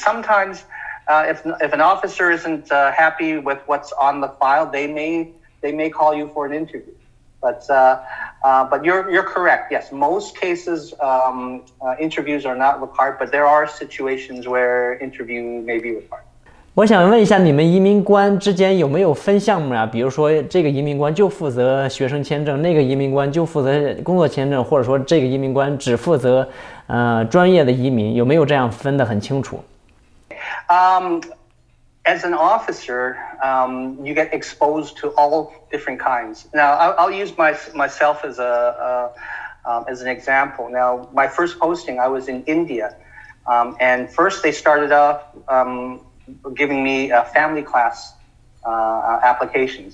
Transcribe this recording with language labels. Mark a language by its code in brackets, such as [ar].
[en] Sometimes, if an officer isn't happy with what's on the file, they may call you for an interview. But you're correct. Yes, most cases interviews are not required, but there are situations where interview may be required. [zh] 我想问一下，你们移民官之间有没有分项目啊？比如说，这个移民官就负责学生签证，那个移民官就负责工作签证，或者说这个移民官只负责专业的移民，有没有这样分得很清楚 [en] ？As an officer, you get exposed to all different kinds. Now, I'll use myself as an example. Now, my first posting, I was in India, and first they started off giving me family class applications.